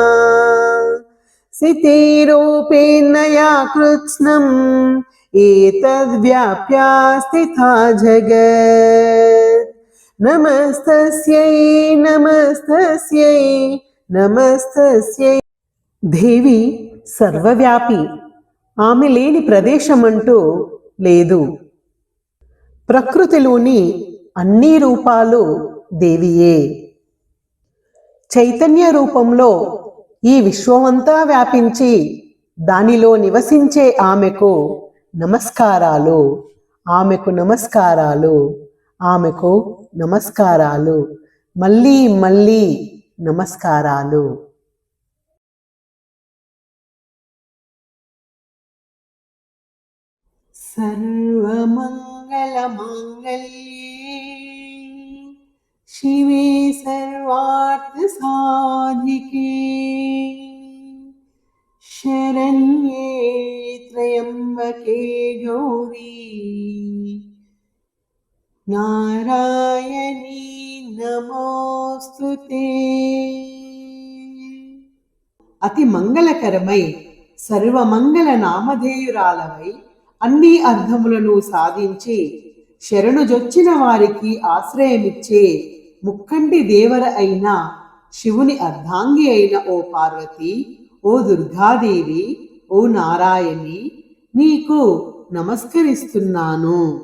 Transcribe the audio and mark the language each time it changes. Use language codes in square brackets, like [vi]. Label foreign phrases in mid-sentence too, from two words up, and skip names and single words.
[sa] स्थितिरूपेण या कृत्स्नम् एतद्व्याप्या स्थिता जगत् नमस्तस्यै नमस्तस्यै नमस्तस्यै [te] దేవి సర్వవ్యాపి ఆమె లేని ప్రదేశమంటూ లేదు ప్రకృతిలోని అన్ని రూపాలు దేవియే చైతన్య రూపంలో ఈ విశ్వమంతా వ్యాపించి దానిలో నివసించే ఆమెకు నమస్కారాలు ఆమెకు నమస్కారాలు ఆమెకు నమస్కారాలు మళ్ళీ మళ్ళీ నమస్కారాలు [sa] सर्वमङ्गलमाङ्गल्ये शिवे सर्वार्थसाधिके शरण्ये त्र्यम्बके गौरी नारायणी नमोस्तुते [te] అతి మంగళకరమై సర్వమంగళ నామధేయురాలవై అన్ని అర్థములను సాధించి శరణుజొచ్చిన వారికి ఆశ్రయమిచ్చే ముక్కంటి దేవర అయిన శివుని అర్ధాంగి అయిన ఓ పార్వతి, ఓ దుర్గాదేవి, ఓ నారాయణి, నీకు నమస్కరిస్తున్నాను.